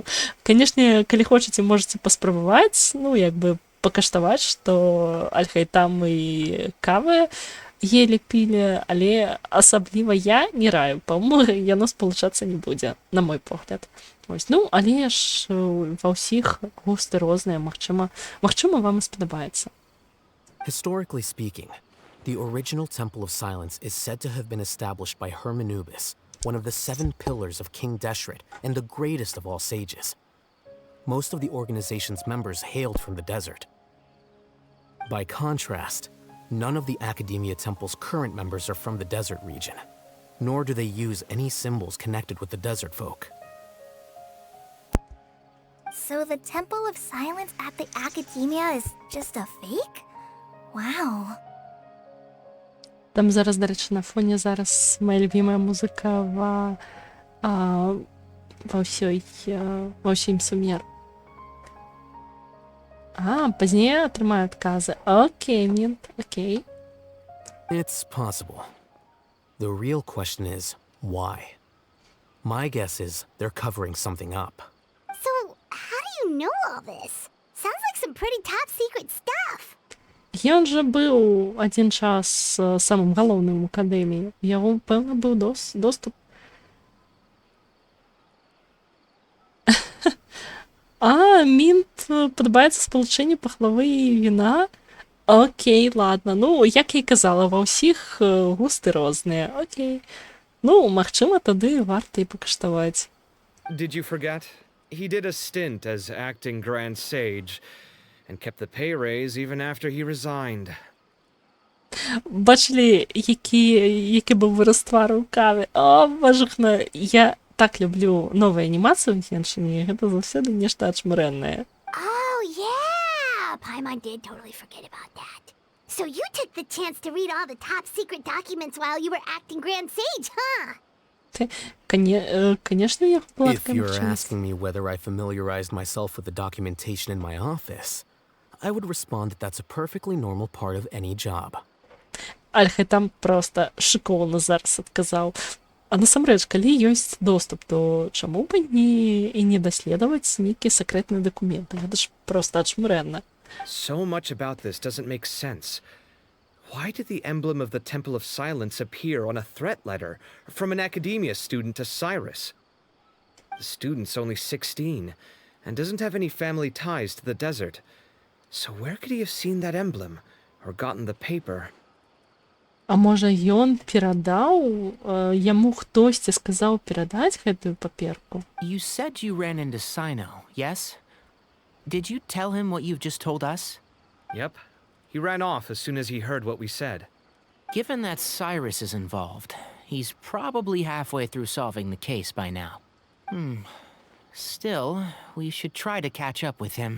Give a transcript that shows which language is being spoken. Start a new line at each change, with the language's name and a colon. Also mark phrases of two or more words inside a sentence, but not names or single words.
Belarusian: Канешне, калі хочаце, можаце паспрабаваць, ну, як бы пакаштаваць, што Аль-Хайтам і Каве елі пілі, але асабліва я не раю, па-мойму, яно спалучацца не будзе, на мой погляд. Ось, ну, але ж ва ўсіх густы розныя, магчыма, вам і спадабаецца.
English: Historically speaking, the original Temple of Silence is said to have been established by Hermanubis, one of the 7 pillars of King Deshret and the greatest of all sages. Most of the organization's members hailed from the desert. By contrast, none of the Academia Temple's current members are from the desert region, nor do they use any symbols connected with the desert folk. So the Temple of Silence at the Academia is just a fake? Wow.
Belarusian: Там зараз, дарэчы, на фоне зараз
Russian: моя любимая
Belarusian: музыка ва ўсім Сумеру. Пазней атрымаю адказы. Окей, Мінт, окей.
English: It's possible. The real question is, why? My guess is they're covering something up. So, how do you know all this? Sounds like some pretty top secret stuff.
Belarusian: Ён жа быў адзін час самым галоўным у акадэміі. У яго, пэўна, быў доступ. Мінт падабаецца спалучэнне пахлавы і віна. Окей, ладно. Ну, як я і казала, ва ўсіх густы розныя. Окей. Ну, магчыма, тады варта і пакаштаваць.
English: Did you forget? He did a stint as acting Grand Sage and kept the pay raise even after he resigned.
Belarusian: Бачылі, які быў выраз твару ў каве? О, божухна, я так люблю новыя анімацыі ў Геншыне, гэта заўсёды нешта ачмурэннае.
English: Oh, yeah! Paimon did totally forget about that. So you took the chance to read all the top secret documents while you were acting Grand Sage, huh?
Russian: Конечно, я была
English: If you're asking me whether I familiarized myself with the documentation in my office, I would respond that that's a perfectly normal part of any job.
Belarusian: Альхай там просто шыкоўна зараз адказаў. А насамрэч, калі ёсць доступ, то чаму б і не даследаваць нейкія сакрэтныя дакументы? Гэта ж проста ачмурэнна.
English: So much about this doesn't make sense. Why did the emblem of the Temple of Silence appear on a threat letter from an academia student to Cyrus? The student's only 16 and doesn't have any family ties to the desert. So where could he have seen that emblem or gotten the paper?
Belarusian: А можа, ён перадаў, яму хтосьці сказаў перадаць гэтую паперку?
English: You said you ran into Sino, yes? Did you tell him what you've just told us? Yep. He ran off as soon as he heard what we said. Given that Cyrus is involved, he's probably halfway through solving the case by now. Still, we should try to catch up with him.